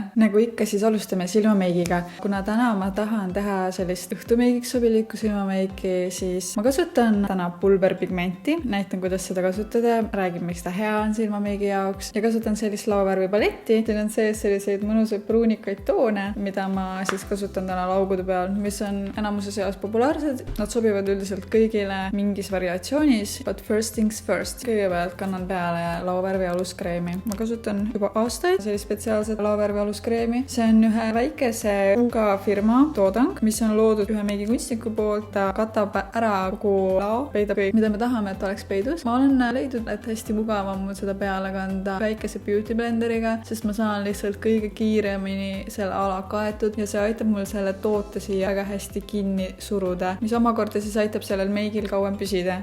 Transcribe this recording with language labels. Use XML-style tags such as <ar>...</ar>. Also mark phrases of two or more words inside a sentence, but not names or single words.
<et>Nagu ikka, siis alustame silmameigiga. Kuna täna ma tahan teha sellist õhtumeigiks sobilikku silmameiki, siis ma kasutan täna pulberpigmenti. Näitan, kuidas seda kasutada, räägin, miks ta hea on silmameigi jaoks ja kasutan sellist laovärvi paletti. Siin on sees selliseid mõnusaid pruunikaid toone, mida ma siis kasutan täna laugude peal, mis on enamuse seas populaarsed. Nad sobivad üldiselt kõigile mingis variatsioonis,</et> <en>but first things first.</en> <et>Kõigepealt kannan peale laovärvi aluskreemi. Ma kasutan juba aastaid sellist spetsiaalset laovärvi aluskreemi. See on ühe väikese UK firma toodang, mis on loodud ühe meigikunstniku poolt. Ta katab ära kogu lao, peidab kõik, mida me tahame, et oleks peidus. Ma olen leidnud, et hästi mugav on mul seda peale kanda väikese</et> <en>beauty blenderiga,</en> <et>sest ma saan lihtsalt kõige kiiremini selle ala kaetud ja see aitab mul selle toote siia väga hästi kinni suruda, mis omakorda siis aitab sellel meigil kauem püsida.</et>